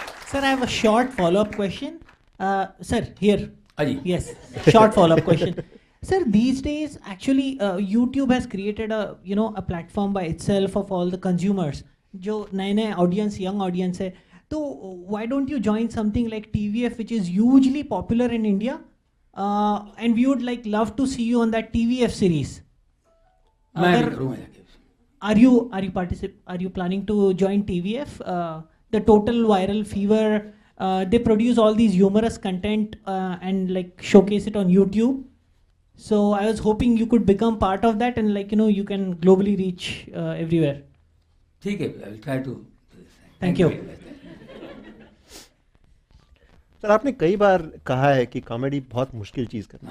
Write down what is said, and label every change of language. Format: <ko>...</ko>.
<en>Sir, I have a short follow-up question. Sir, here.</en> <hi>हाँ जी।</hi> <en>Yes, short follow-up question. Sir, these days, actually, YouTube has created a platform by itself of all the consumers.</en> <hi>जो नए audience, young audience है.</hi> <en>तो why don't you join something like TVF, which is hugely popular in India, and we would love to see you on that TVF series.</en> <hi>मैं भी करूँगा जाके।</hi> <en>Are you planning to join TVF? The Total Viral Fever, they produce all these humorous content and showcase it on YouTube. So I was hoping you could become part of that and you can globally reach everywhere.</en> <hi>ठीक है,</hi> <en>I will try to. Thank you.</en> <hi>Sir, आपने कई बार कहा है कि comedy बहुत मुश्किल चीज़ करना।</hi>